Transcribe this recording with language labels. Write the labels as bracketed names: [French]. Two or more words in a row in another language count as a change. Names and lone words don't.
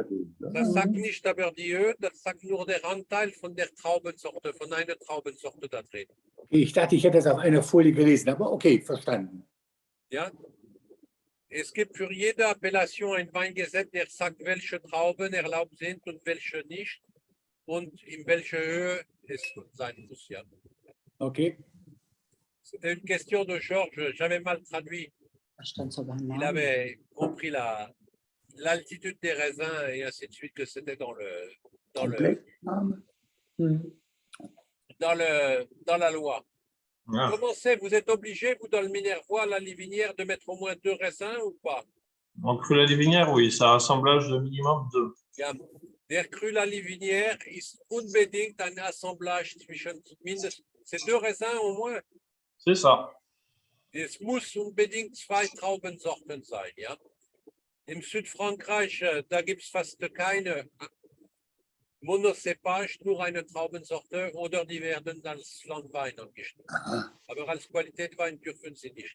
[German] Das sagt nicht über die Höhe, das sagt nur der Anteil von der Traubensorte, von einer Traubensorte da drin. Ich dachte, ich hätte das auf einer Folie gelesen, aber okay, verstanden. Ja? Es gibt für jede Appellation ein Weingesetz, der sagt, welche Trauben erlaubt sind und welche nicht und in welcher Höhe es sein muss. Ja. Okay. [French] C'était une question de Georges, j'avais mal traduit. [German] Da stand sogar ein [French] Il [German] Name. [French] avait compris l'altitude des raisins et ainsi de suite, que c'était dans [German] Komplettname. [French] la loi. Ah. Comment c'est? Vous êtes obligé, vous, dans le Minervois, la livinière, de mettre au moins 2 raisins ou pas? En cru la livinière, oui, c'est un assemblage de minimum 2. [German] Ja, der Cru la Livinière ist unbedingt ein Assemblage zwischen mindestens, [French] c'est 2 raisins au moins. C'est ça. [German] Es muss unbedingt 2 Traubensorten sein, ja. Im Südfrankreich, da gibt es fast keine Monocépage, nur eine Traubensorte oder die werden als Landwein angestellt. Aber als Qualitätwein dürfen sie nicht.